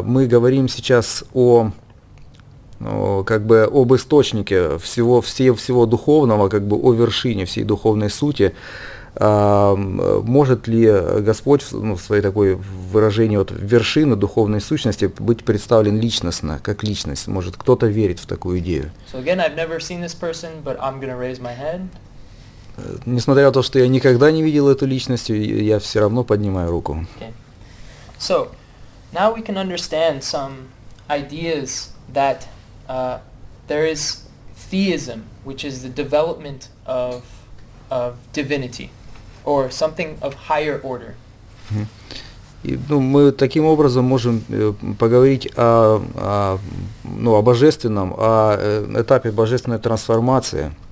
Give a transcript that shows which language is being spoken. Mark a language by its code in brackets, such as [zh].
[ru] Мы говорим сейчас как бы об источнике всего духовного, как бы о вершине всей духовной сути. Может ли Господь, ну, в своей такой выражении вот вершины духовной сущности быть представлен личностно, как личность? Может, кто-то верит в такую идею? [en] So again, I've never seen this person, but I'm going to raise my hand. [ru] Несмотря на то, что я никогда не видел эту личность, я все равно поднимаю руку. [en] Okay. So now we can understand some ideas that there is theism, which is the development of divinity, or something of higher order. [ru] И, ну, мы таким образом можем поговорить о божественном, о этапе божественной трансформации.